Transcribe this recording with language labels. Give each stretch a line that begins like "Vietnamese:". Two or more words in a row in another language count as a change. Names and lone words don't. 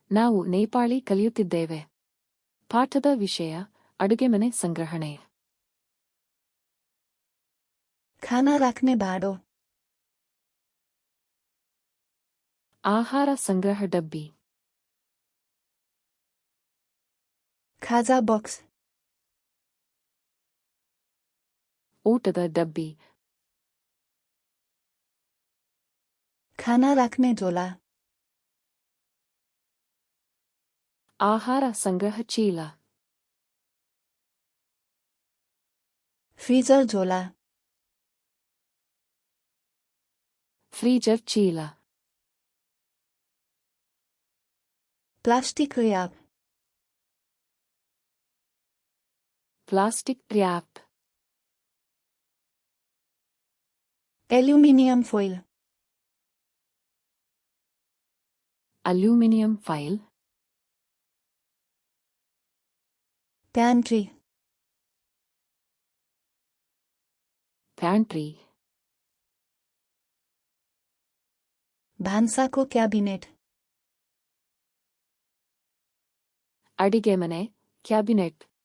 Kannada: ನಾವು ನೇಪಾಳಿ ಕಲಿಯುತ್ತಿದ್ದೇವೆ. ಪಾಠದ ವಿಷಯ ಅಡುಗೆಮನೆ ಸಂಗ್ರಹಣೆ.
Nepali: खाना राख्ने भाँडो.
Kannada: ಆಹಾರ ಸಂಗ್ರಹ ಡಬ್ಬಿ.
Nepali: खाजा बक्स.
Kannada: ಊಟದ ಡಬ್ಬಿ.
Nepali: खाना राख्ने झोला.
Kannada: ಆಹಾರ ಸಂಗ್ರಹ ಚೀಲ.
Nepali: फ्रीजर झोला.
Kannada: ಫ್ರೀಜರ್ ಚೀಲ.
Nepali: प्लास्टिक र्याप.
Kannada: ಪ್ಲಾಸ್ಟಿಕ್ ರ್ಯಾಪ್.
Nepali: एल्युमिनियम फोइल.
Kannada: ಅಲ್ಯೂಮಿನಿಯಂ ಫೈಲ್.
Nepali: प्यान्ट्री.
Kannada: ಪ್ಯಾಂಟ್ರಿ.
Nepali: भान्साको क्याबिनेट.
Kannada: ಅಡಿಗೆಮನೆ ಕ್ಯಾಬಿನೆಟ್.